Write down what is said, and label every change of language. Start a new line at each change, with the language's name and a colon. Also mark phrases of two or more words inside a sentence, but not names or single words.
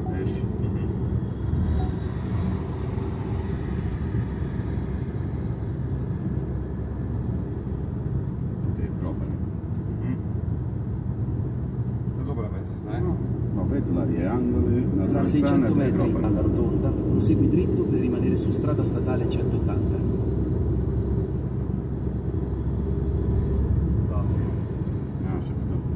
Slovak: Vieš. To je problém. To je dobrá vec, ne? No, vedla je angoli, na
Italian: Tra
Slovak: druhej
Italian: 600
Slovak: strane to je
Italian: metri
Slovak: problém.
Italian: alla rotonda, prosegui dritto per rimanere su strada statale 180.
Slovak: Ja, všetko.